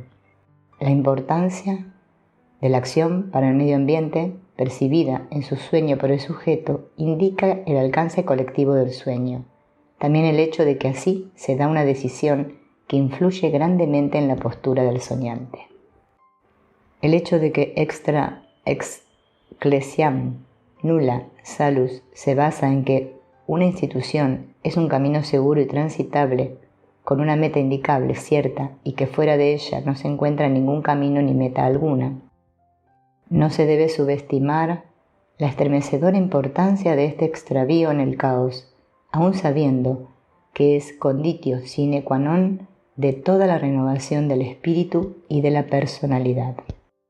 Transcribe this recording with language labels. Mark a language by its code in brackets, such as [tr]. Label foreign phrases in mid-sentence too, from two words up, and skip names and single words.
[es] La importancia de la acción para el medio ambiente, percibida en su sueño por el sujeto, indica el alcance colectivo del sueño. También el hecho de que así se da una decisión que influye grandemente en la postura del soñante. El hecho de que [la] extra ecclesiam nulla salus [es] se basa en que una institución es un camino seguro y transitable, con una meta indicable, cierta, y que fuera de ella no se encuentra ningún camino ni meta alguna. No se debe subestimar la estremecedora importancia de este extravío en el caos, aun sabiendo que es [la] conditio sine qua non [es] de toda la renovación del espíritu y de la personalidad.